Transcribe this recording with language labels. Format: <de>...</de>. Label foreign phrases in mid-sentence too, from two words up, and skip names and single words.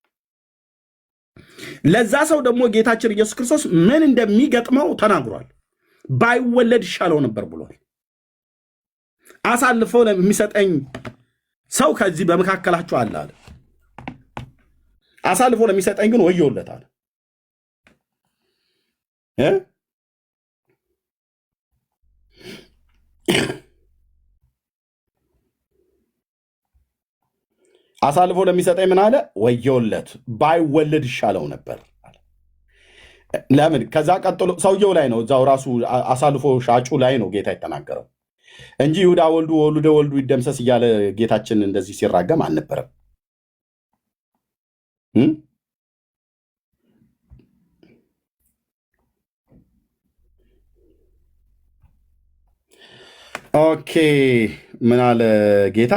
<am>ለዛ ሰው ደግሞ ጌታችን ኢየሱስ ክርስቶስ ምን እንደሚገጥመው ተናግሯል። ባይወለድ ይሻለው ነበር ብሏል። አሳልፎ ለሚሰጠኝ ሰው ከዚህ በመካከላችሁ አለ አለ። አሳልፎ ለሚሰጠኝ ግን ወዮለታል። አሳልፎ ለሚሰጠኝ ምን አለ? ወዮለት፣ ባይወለድ ይሻለው ነበር። ለምን? ከዛ ቀጥሎ ሰውየው ላይ ነው፣ እዛው ራሱ አሳልፎ ሻጩ ላይ ነው ጌታ የተናገረው እንጂ ይሁዳ</am> <gez>ወልዱ ወልደ ወልዱ ይደምሰስ</gez> <am>እያለ ጌታችን እንደዚህ ሲራገም አልነበረም። ኦኬ ምን አለ ጌታ?</am>